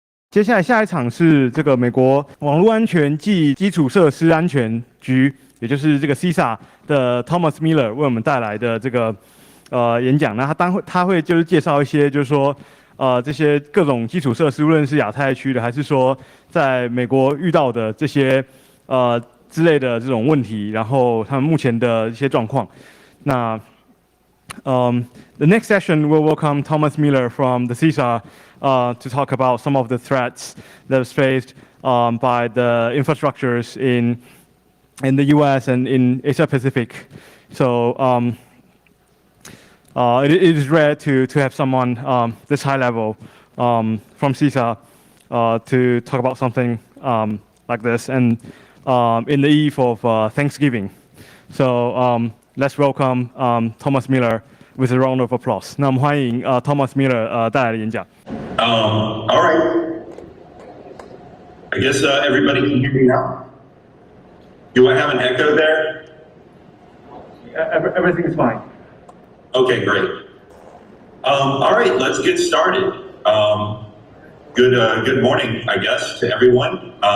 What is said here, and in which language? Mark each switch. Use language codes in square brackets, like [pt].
[zh] 接下来下一场是这个美国网络安全暨基础设施安全局，也就是这个 CISA 的 Thomas Miller 为我们带来的这个演讲。那他会就是介绍一些就是说这些各种基础设施，无论是亚太区的，还是说在美国遇到的这些之类的这种问题，然后他们目前的一些状况。 [en] 那the next session will welcome Thomas Miller from the CISA to talk about some of the threats that is faced by the infrastructures in the U.S. and in Asia Pacific. So it is rare to have someone this high level from CISA to talk about something like this, and in the eve of Thanksgiving. So let's welcome Thomas Miller with a round of applause. [zh] 那我们欢迎Thomas Miller 带来的演讲。 [en] All right. I guess everybody can hear me now. Do I have an echo there? Everything is fine. Okay, great. All right, let's get started. Good morning, I guess, to everyone.